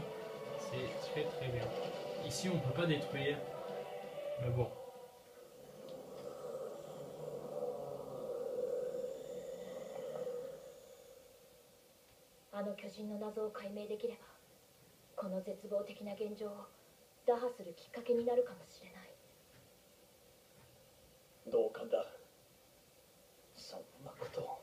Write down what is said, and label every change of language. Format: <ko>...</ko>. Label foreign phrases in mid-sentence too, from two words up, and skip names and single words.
<fr>C'est très très bien. Ici, on ne peut pas détruire. Mais bon.</fr> <ja>あの巨人の謎を解明できれば、この絶望的な現状を打破するきっかけになるかもしれない。同感だ。そんなことを。</ja>